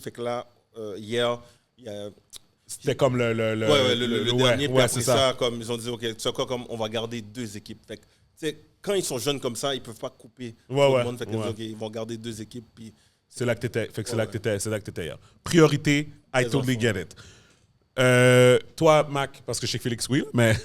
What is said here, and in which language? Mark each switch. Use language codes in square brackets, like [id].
[fr] Fait que là, hier, il y a... C'était comme le dernier. Puis ouais, après c'est ça, comme ils ont dit, OK, tu sais quoi, comme on va garder 2 équipes. Fait que, tu sais, quand ils sont jeunes comme ça, ils ne peuvent pas couper tout le monde. Fait qu'ils ont dit, OK, ils vont garder 2 équipes. Puis c'est là que t'étais. Fait que c'est là que t'étais hier. [en] Priorité, I totally get it. [fr] Toi, Mac, parce que je sais que Félix, oui, mais...